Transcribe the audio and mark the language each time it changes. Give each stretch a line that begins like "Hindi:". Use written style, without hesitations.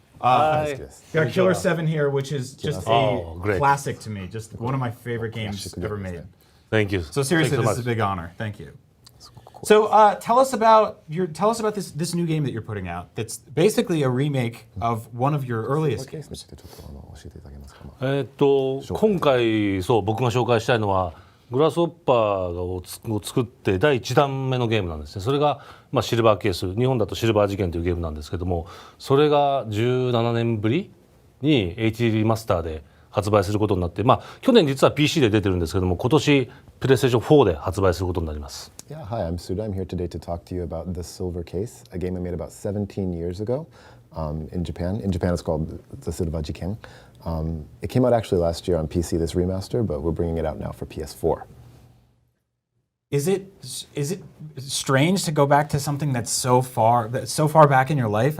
English: Got Killer 7 here, which is just a classic to me. Just one of my favorite games ever made. Thank you. So seriously, this is a big honor. Thank you. So tell us about this new game that you're putting out. That's basically a remake of one of your earliest games.
Japanese: 今回僕が紹介したいのはグラスホッパーを作って第1弾目のゲームなんですね。それがシルバーケース、日本だとシルバー事件というゲームなんですけども、それが17年ぶりに HD リマスターで発売することになって、去年実は PC で出てるんですけども、今年プレイステーション4で発売することになります。
English: Yeah, hi, I'm Suda. I'm here today to talk to you about The Silver Case, a game I made about 17 years ago in Japan. In Japan, it's called The Silver Jiken. It came out actually last year on PC, this remaster, but we're bringing it out now for PS4. Is it strange to go back to something that's so far back in your life?